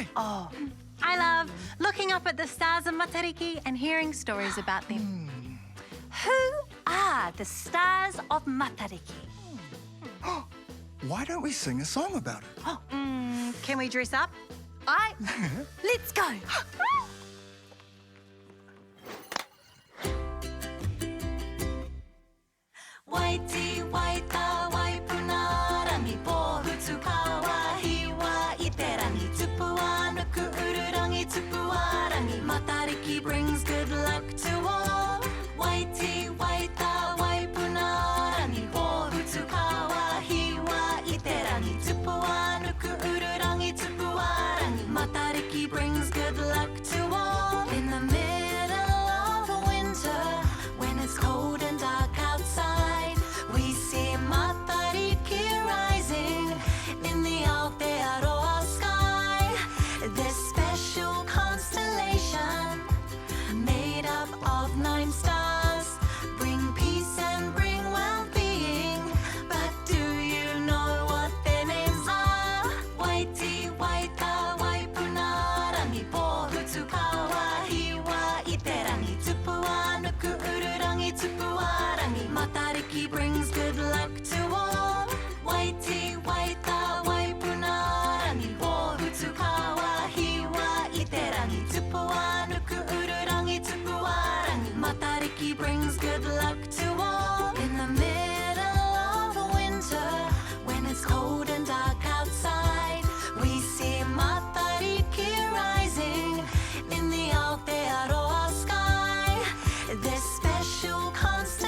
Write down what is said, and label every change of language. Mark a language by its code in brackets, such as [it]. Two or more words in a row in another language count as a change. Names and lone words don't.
[en] Oh, I love looking up at the stars of Matariki and hearing stories about them. Who are the stars of Matariki? Why don't we sing a song about it? Can we dress up? Let's go. [mi] Waiti waita waipuna rangi pōhutu kawa hiwa I te rangi tupua nuku ururangi tupua rangi [en] Matariki brings good luck to all. [mi] Waiti waita waipuna rangi pōhutu kawa hiwa I te rangi tupua nuku ururangi tupua rangi [en] Matariki brings good luck to all. In the middle of winter, when it's cold and dark outside, we see Matariki rising in the Aotearoa sky. This special constellation, made up of 9 stars, bring peace and bring well-being. But do you know what their names are? [mi] Waiti waita waipuna rangi pōhutu kawa hiwa I te rangi tupua nuku ururangi tupua rangi [en] Matariki brings good luck to all. [mi] Waiti waita waipuna rangi pōhutu kawa hiwa I te rangi tupua nuku ururangi tupua rangi [en] Matariki brings good luck to all. In the middle of winter, when it's cold and dark outside, we see Matariki rising in the Aotearoa sky. This special